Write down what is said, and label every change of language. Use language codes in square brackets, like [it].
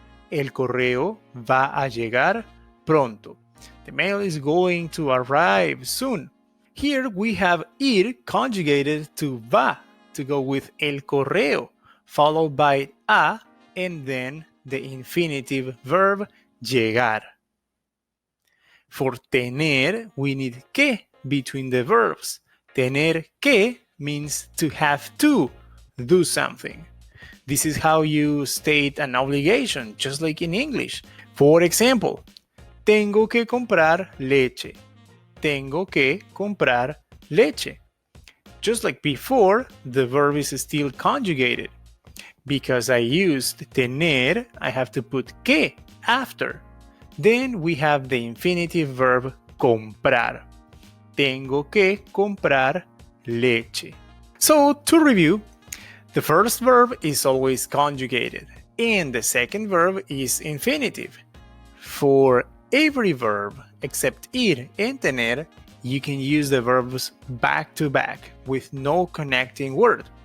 [es] El correo va a llegar pronto. [en] The mail is going to arrive soon. Here we have ir conjugated to va to go with [es] el correo, [en] followed by a and then the infinitive verb llegar. For tener, we need que between the verbs. Tener que means to have to do something. This is how you state an obligation, just like in English. For example, [es] tengo que comprar leche. Tengo que comprar leche. [en] Just like before, the verb is still conjugated. Because I used tener, I have to put que after. Then we have the infinitive verb comprar. [es] Tengo que comprar leche. [en] So, to review, the first verb is always conjugated, and the second verb is infinitive. For every verb except ir and tener, you can use the verbs back to back with no connecting word.